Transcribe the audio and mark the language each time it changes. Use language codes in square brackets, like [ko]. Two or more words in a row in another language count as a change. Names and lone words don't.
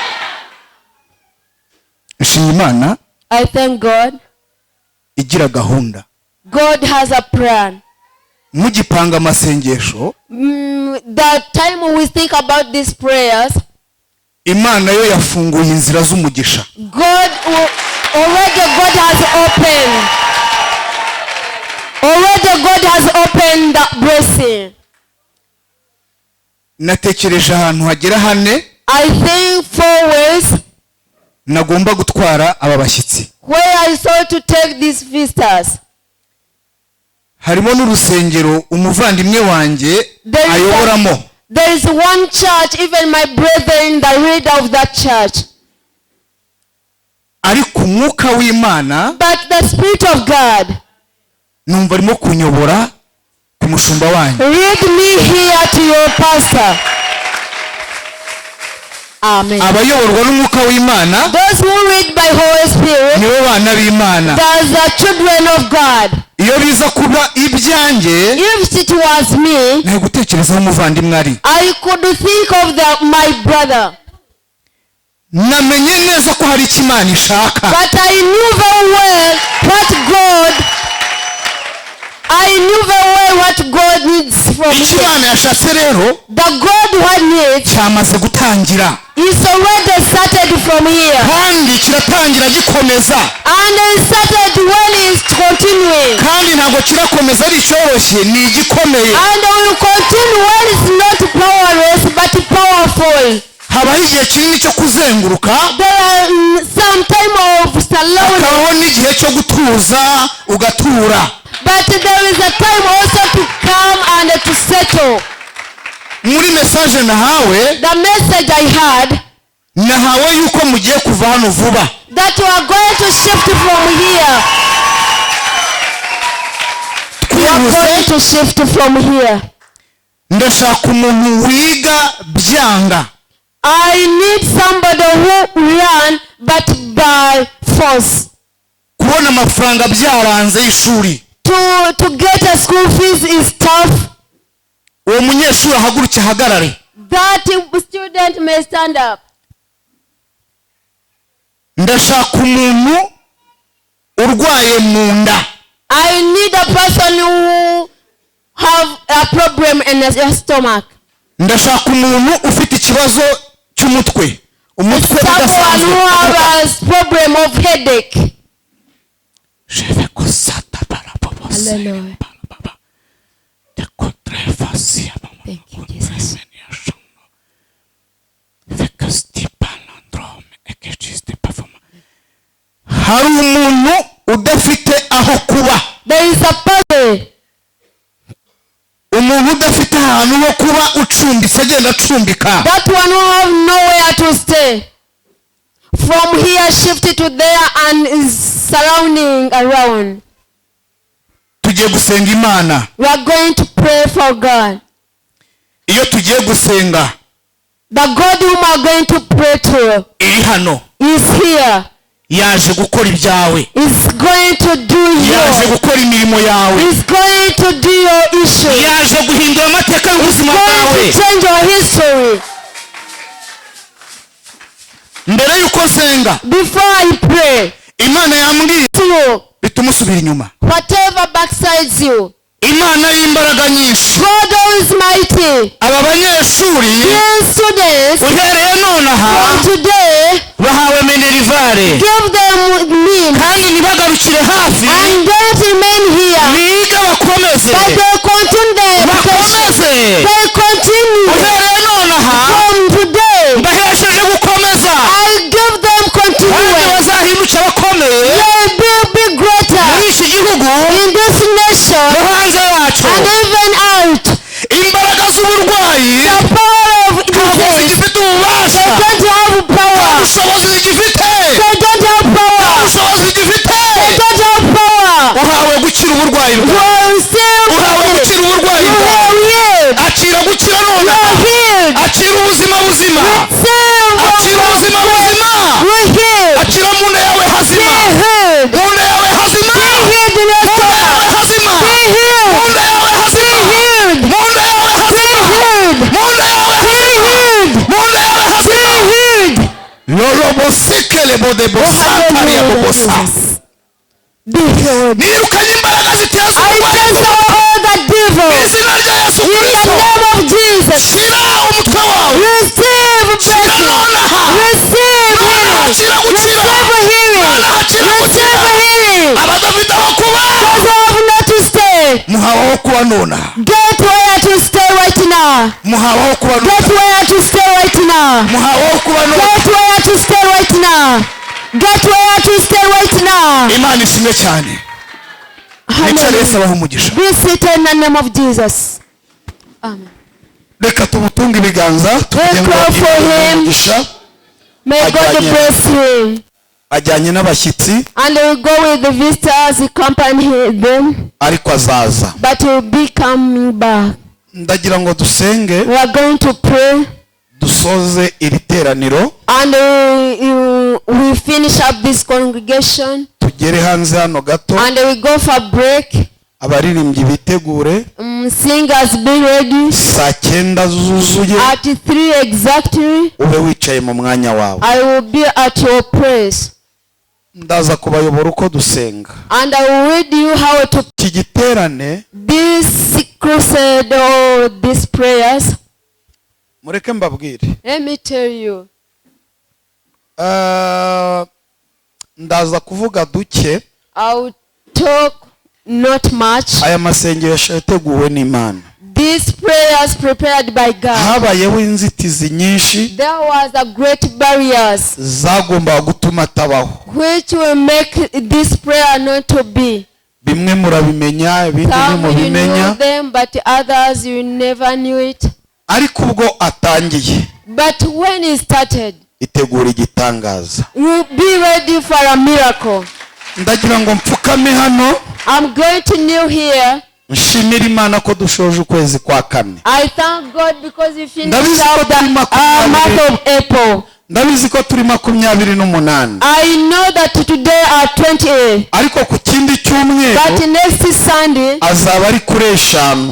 [rw] Nshimye Imana [en] I thank God. [rw] igira gahunda. [en] God has a plan. [rw] Mugipanga amasengesho. [en] The time we think about these prayers, [rw] Imana yo yafunguye inzira z'umugisha. [en] God has opened. Already God has opened the blessing. [rw] Natekereje ahantu hagera hane. [en] I think 4 ways [rw] Nagomba gutwara aba bashyitsi. [en] where I saw to take these visitors. [rw] Harimo n'urusengero umuvandimwe wanjye ayoboramo. [en] There is one church, even my brethren, the leader of that church. [rw] Ariko umwuka w'Imana, [en] But the Spirit of God, [rw] numva arimo kunyobora ku mushumba wanyu. [en] lead me here to your pastor. Amen. [rw] Abayoborwa n'umwuka w'Imana, [en] Those who read by Holy Spirit, [rw] nibo bana b'Imana. [en] they are the children of God. [rw] Iyo biza kuba ibyanjye, [en] If it was me, [rw] nari gutekerezaho umuvandimwe ari. [en] I could think of my brother. [rw] Namenye neza ko hari icyo Imana ishaka. [en] But I knew very well what God needs from [rw] Icyo [en] me. [rw] Imana yashatse rero [en] The God who needs [rw] cyamaze gutangira. [en] is already started from here. [rw] Kandi kiratangira gikomeza. [en] And it started when it's continuing. [rw] Kandi ntabwo kirakomeza ari cyoroshye, ni igikomeye. [en] And will continue when it's not powerless but powerful. [rw] Habaho igihe kinini cyo kuzenguruka. [en] There are some time of surrounding. [rw] Hakabaho n'igihe cyo gutuza ugatura. [en] But there is a time also to come and to settle. [rw] Muri message nahawe, [en] The message I had, [rw] nahawe yuko mugiye kuva hano vuba. [en] that you are going to shift from here. You are going to shift from here. [rw] Ndashaka umuntu wiga byanga. [en] I need somebody who learn but by force. [rw] Kubona amafaranga byaranze y'ishuri. [en] To get a school fees is tough. [rw] Uwo munyeshuri ahaguruke ahagarare. [en] That student may stand up. [rw] Ndashaka umuntu urwaye mu nda. [en] I need a person who have a problem in your stomach. [rw] Ndashaka umuntu ufite ikibazo cy'umutwe. Umutwe [en] Someone who [rw] udasanzwe. [en] has a problem of headache. Jeve kosata para baba. Hallelujah. Baba. De contre facia mama. Thank you, Jesus. [rw] Hari umuntu udafite aho kuba. [en] There is a person. [rw] Umuntu udafite ahantu ho kuba ucumbitse agenda acumbika. [en] That one who have nowhere to stay. From here shifted to there and is surrounding around. [rw] Tugiye gusenga Imana. [en] We are going to pray for God. [rw] Iyo tugiye gusenga, [en] The God whom we are going to pray to [rw] iri hano. [en] is here. [rw] yaje gukora ibyawe, [en] is going to do [rw] yaje [en] your, [rw] gukora imirimo yawe, [en] is going to do your issue, [rw] yaje guhindura amateka [en] is [rw] y'ubuzima bwawe. [en] going to change your history. [rw] Mbere y'uko nsenga, [en] Before I pray [rw] Imana yambwiye [en] to you, [rw] bituma usubira inyuma. [en] whatever backsides you, [rw] Imana y'imbaraga nyinshi, [en] God who is mighty, [rw] aba banyeshuri [en] these students [rw] uhereye nonaha [en] from today, [rw] bahawe minerivare, [en] give them means [rw] kandi ntibagarukire hafi, [en] and don't remain here, [rw] biga bakomeze, [en] but they continue their education. [rw] bakomeze. [en] They continue. [rw] Uhereye nonaha [en] From today, [rw] mbahesheje gukomeza, [en] I give them [rw] kandi [en] continuance. [rw] bazahinduka bakomeye [en] They will be greater [rw] muri iki gihugu [en] in this nation [rw] no hanze yacu. [en] and even out. [rw] Imbaraga z'uburwayi [en] The power of [rw] ntabwo [en] disease, [rw] zigifite [en] they [rw] ububasha, [en] don't have [rw] nta [en] power. [rw] bushobozi zigifite, [en] They don't have [rw] nta [en] power. [rw] bushobozi zigifite. [en] They don't have power. [rw] Uhawe gukira uburwayi [en] You [rw] bwawe, [en] are still [rw] uhawe [en] healed. [rw] gukira uburwayi [en] You [rw] bwawe. [en] are healed. [rw] Akira gukira [en] You [rw] nonaha, [en] are healed. [rw] akira ubuzima buzima, [en] Receive [rw] akira ubuzima buzima, [en] You are healed. [rw] akira mu nda yawe [en] Be [rw] hazima, [en] healed. [rw] mu nda yawe hazima, [en] Be healed in your [rw] mu nda yawe [en] stomach. [rw] hazima, [en] Be [rw] mu [en] healed. [rw] nda yawe [en] Be [rw] hazima, [en] healed. [rw] mu nda yawe [en] Be [rw] hazima, [en] healed. [rw] mu nda yawe [en] Be [rw] hazima, [en] healed. [rw] mu nda yawe [en] Be [rw] hazima. [en] healed. Lorobosekele bodebosantari ya bobosa. Be healed. [rw] Nirukanye imbaraga ziteza [en] I [rw] uburwayi [en] cancel all the devil [rw] mu izina rya Yesu [en] in the [rw] Kristo. [en] name of Jesus. [rw] Shira umutwe wawe, [en] Receive [rw] shira [en] blessing. [rw] nonaha, [en] Receive healing. [rw] akira gukira, [en] Receive healing. [rw] akira [en] Receive [rw] gukira. [en] healing. [rw] Abadafite aho kuba [en] Those who have not to stay, [rw] muhawe aho kuba nonaha, [en] get where to stay right now. [rw] muhawe aho kuba [en] Get [rw] nonaha, [en] where to stay right now. [rw] muhawe aho kuba nonaha. [en] Get where to stay right now. Get where to stay right now. [rw] Imana ishimwe cyane. Mwicare Yesu abahe umugisha. [en] Be seated in the name of Jesus. Amen. [rw] Reka tumutunge ibiganza tujye [en] Let's [rw] ngo [en] clap for [rw] Imana [en] him. [rw] umugisha. [en] May God [rw] Ajyanye. [en] bless him. [rw] Ajyanye n'abashyitsi [en] And we go with the visitors, accompany them, [rw] ariko azaza. [en] but he will be coming back. [rw] Ndagira ngo dusenge [en] We are going to pray [rw] dusoze iri teraniro [en] and we finish up this congregation [rw] tugere hanze hano gato. [en] and we go for break. [rw] Abaririmbyi bitegure [en] Singers be ready. [rw] saa 9 zuzuye [en] At 3 exactly, [rw] ube wicaye mu mwanya wawe. [en] I will be at your place. [rw] Ndaza kubayobora uko dusenga. [en] And I will read you how to [rw] Iki giterane [en] this crusade or these prayers. [rw] mureke mbabwire. [en] Let me tell you. [rw] Ndaza kuvuga duke. [en] I will talk not much. [rw] Aya masengesho yateguwe n'Imana. [en] These prayers prepared by God. [rw] Habayeho inzitizi nyinshi [en] There was a great barriers [rw] zagombaga gutuma atabaho. [en] which will make this prayer not to be. [rw] Bimwe murabimenya, ibindi [en] Some you know [rw] ntimubimenya. [en] them, but others you never knew it. [rw] Ariko ubwo atangiye [en] But when it started, [rw] itegura igitangaza. [en] you be ready for a miracle. [rw] Ndagira ngo mpfukame hano [en] I'm going to kneel here. [rw] nshimira Imana ko dushoje ukwezi kwa 4. [en] I thank God because we finished [rw] Ndabizi [en] up [rw] ko [en] the [rw] turi makumyabiri. [en] month of April. [rw] Ndabizi ko turi 28. [en] I know that today are 28. [rw] Ariko ku kindi [en] But [rw] cyumweru [en] next Sunday, [rw] azaba ari kuri 5.